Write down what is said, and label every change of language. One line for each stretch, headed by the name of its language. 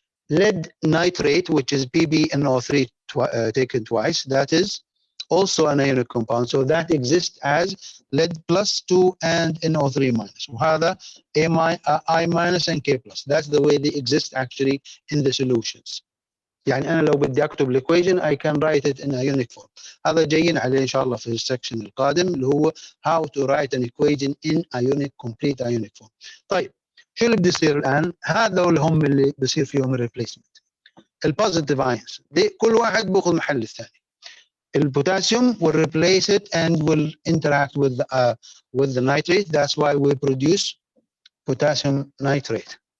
English: Lead nitrate, which is PbNO3 taken twice, that is also an ionic compound. So that exists as lead plus 2 and NO3 minus.
Arabic: وهذا
English: I minus and K plus. That's the way they exist actually in the solutions.
Arabic: يعني أنا لو بدي أكتب الإيكويشن
English: I can write it in ionic form.
Arabic: هذا جايين عليه إن شاء الله في السكشن القادم اللي هو
English: how to write an equation in ionic complete ionic form.
Arabic: طيب شو اللي بده يصير الآن؟ هذول هم اللي بصير فيهم الريبليسمنت. البوزيتيف ايونز كل واحد بياخذ محل الثاني.
English: البوتاسيوم will replace it and will interact with the nitrate. That's why we produce potassium nitrate.